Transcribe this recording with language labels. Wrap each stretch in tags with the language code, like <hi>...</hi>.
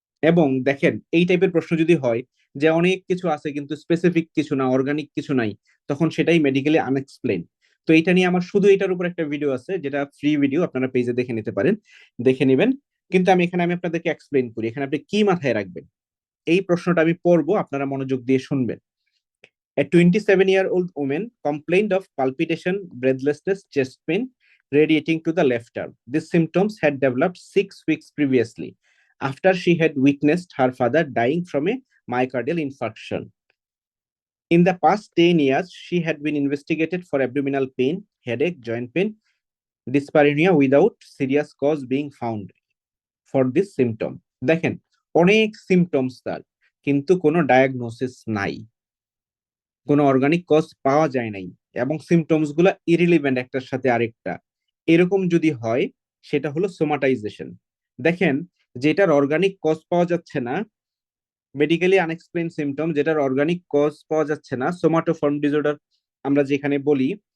<bn>এবং দেখেন, এই টাইপের প্রশ্ন যদি হয় যে অনেক কিছু আছে কিন্তু স্পেসিফিক কিছু না, অর্গানিক কিছু নাই, তখন সেটাই মেডিকেলি আনএক্সপ্লেইন। তো এটা নিয়ে আমার শুধু এটার উপর একটা ভিডিও আছে, যেটা ফ্রি ভিডিও, আপনারা পেজে দেখে নিতে পারেন, দেখে নেবেন। কিন্তু আমি আপনাদেরকে এক্সপ্লেইন করি, এখানে আপনি কি মাথায় রাখবেন। এই প্রশ্নটা আমি পড়বো, আপনারা মনোযোগ দিয়ে শুনবেন।</bn> <en>A 27-year-old woman complained of palpitation, breathlessness, chest pain radiating to the left arm. These symptoms had developed 6 weeks previously after she had witnessed her father dying from a myocardial infarction. In the past 10 years, she had been investigated for abdominal pain, headache, joint pain, dyspareunia without serious cause being found for this symptom.</en> <bn>দেখেন, অনেক symptoms তার, কিন্তু কোনো diagnosis নাই, কোনো organic cause পাওয়া যায় নাই, এবং সিমটমস গুলা ইরিলিভেন্ট একটার সাথে আরেকটা। এরকম যদি হয় সেটা হলো সোমাটাইজেশন। দেখেন, যেটার অর্গানিক কজ পাওয়া যাচ্ছে না, মেডিকেলি আনএক্সপ্লেইন সিমটম, যেটার অর্গানিক কজ পাওয়া যাচ্ছে না, সোমাটোফর্ম ডিসঅর্ডার আমরা যেখানে বলি।</bn>